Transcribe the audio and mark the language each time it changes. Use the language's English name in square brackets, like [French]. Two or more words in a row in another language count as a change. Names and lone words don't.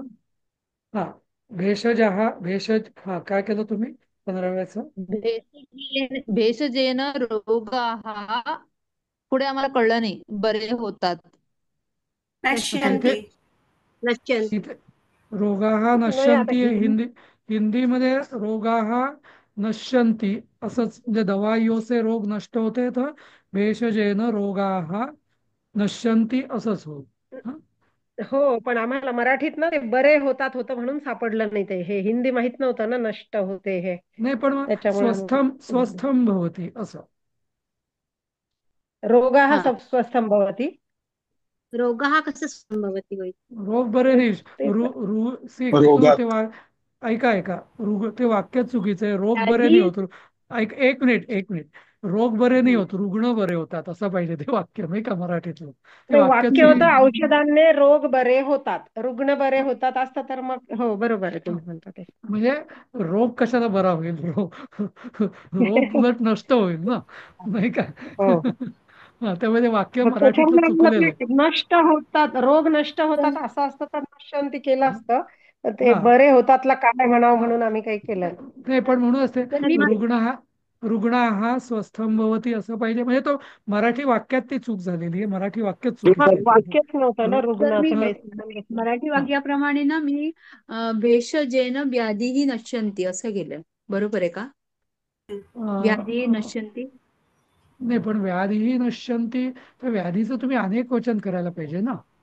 [Marathi] हा भेषज हा काय केलं तुम्ही 15व्याचं? [Sanskrit] भेषजेन रोगा [Marathi] हा पुढे आम्हाला कळलं नाही, बरे होतात. अच्छा इथे [Sanskrit] नश्यन्ति नश्यन्ति. [Marathi] इथे रोगाः नाही आता नश्यन्ति हिंदीमध्ये [Sanskrit] रोगाः नश्यन्ति [Marathi] असंच म्हणजे [Hindi] दवाईयों से रोग नष्ट होते [Marathi] तर [Sanskrit] भेषजेन रोगाः नश्यन्ति [Marathi] असंच होईल. हं? हो, पण आम्हाला मराठीत ना ते बरे होतात होतं म्हणून सापडलं नाही. ते हे हिंदी माहित नव्हतं ना, [Hindi] नष्ट होते [Marathi] हे. नाही पण मग त्याच्यामुळे [Sanskrit] स्वस्थम भवती [Marathi] असं. [Sanskrit] रोगाः [Marathi] हा [Sanskrit] स्वस्थं भवति. रोगः कस्य सम्भवति होय. [Marathi] रोग बरे नाही. तेच रु ना. रु सी ते रोगात ऐका ते वाक्य चुकीचं आहे. रोग बरे नाही व्याधी होत. एक मिनिट. रोग बरे नाही होत, रुग्ण बरे होतात असं पाहिजे ते वाक्य, नाही का मराठीतलं. ते ते वाक्य वाक्य चुकी होतं औषधांनी रोग बरे होतात, रुग्ण बरे होतात असतं तर मग हो बरोबर आहे तुम्ही म्हणता ते. म्हणजे रोग कशाला बरा होईल. रोग उलट नष्ट होईल ना, नाही का. हो. हा, त्यामुळे ते वाक्य मग मराठीतलं त्याच्यामुळे चुकलेलं आपलं आहे. ते नष्ट होतात, रोग नष्ट होतात असं असतं तर नश्यन्ति केलं असतं. तर ते हा बरे होतातला काय म्हणावं हा म्हणून आम्ही काही केलं नाही पण म्हणूनच ते तर मी रुग्ण हा [Sanskrit] स्वस्थं भवति [Marathi] असं पाहिजे. म्हणजे तो मराठी वाक्यात ती चूक झालेली आहे. मराठी वाक्यच चुकीचं आहे. वाक्यच नव्हतं ना रो- तर मी रुग्णाचं र- काही समजून घेतलं. मराठी हा वाक्याप्रमाणे ना मी [Sanskrit] भेषजेन व्याधीही नश्यन्ति [Marathi] असं केलं. बरोबर आहे का? व्याधी अं, [Sanskrit] नश्यन्ति. [Marathi] नाही पण [Sanskrit] व्याधीही नश्यन्ति [Marathi] तर व्याधीचं तुम्ही अनेक वचन करायला पाहिजे ना,